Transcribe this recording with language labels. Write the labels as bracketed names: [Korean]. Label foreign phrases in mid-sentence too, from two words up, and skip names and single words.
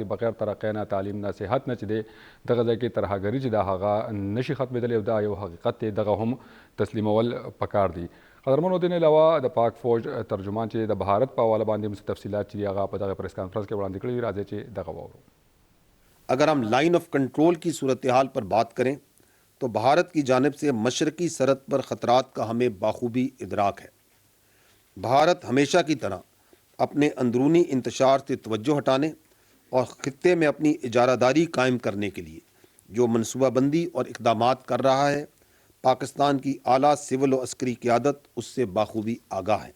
[Pashto] بغیر ترقۍ نه، تعلیم نه، صحت نه چې دی دغه ځای کې ترهګري چې دا هغه نشي ختمېدلی، او دا یو حقیقت دی، دغه هم تسلیمول پکار دي. قدرمنو دې نه علاوه د پاک فوج ترجمان چې د بهارت په حواله باندې هم تفصیلات چې هغه په دغه پریس کانفرنس کې وړاندې کړي دي، راځي چې دغه واورو. [Urdu] اگر ہم [English] line of control [Urdu] کی صورتحال پر بات کریں تو بھارت کی جانب سے مشرقی سرحد پر خطرات کا ہمیں بخوبی ادراک ہے. بھارت ہمیشہ کی طرح اپنے اندرونی انتشار سے توجہ ہٹانے اور خطے میں اپنی اجارہ داری قائم کرنے کے لیے جو منصوبہ بندی اور اقدامات کر رہا ہے، پاکستان کی اعلیٰ سول و عسکری قیادت اس سے بخوبی آگاہ ہے.